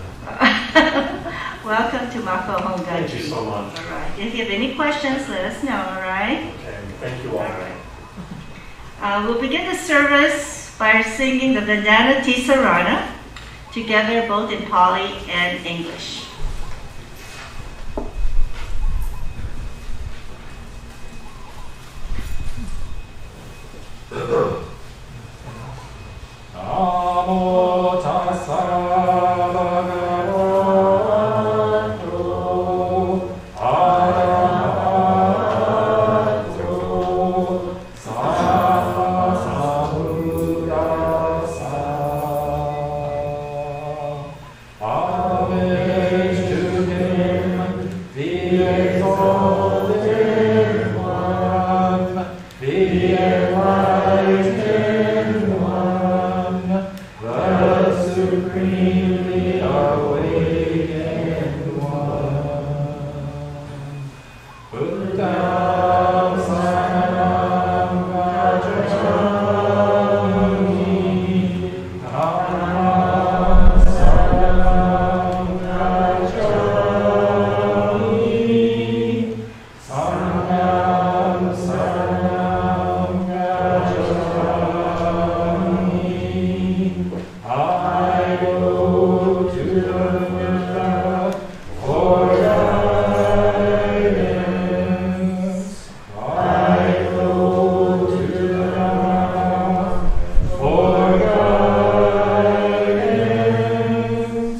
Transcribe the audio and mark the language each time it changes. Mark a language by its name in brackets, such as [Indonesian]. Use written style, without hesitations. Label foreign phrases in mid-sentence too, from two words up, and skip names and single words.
[English] Welcome to Makawao. Thank you so much. All right. If you have any questions, let us know. All right. Okay. Thank you all. All right. We'll begin the service by singing the Vandana Tisarana together, both in Pali and English. [Pali] Namo tassa bhagavato arahato sammasambuddhassa. [English] Homage to him, the exalted one, the enlightened one, the supremely awakened one. [Pali] Buddham saranam gacchami, dhammam saranam gacchami, sangham saranam gacchami. [English] I go to the Buddha for guidance. I go to the Dharma for guidance.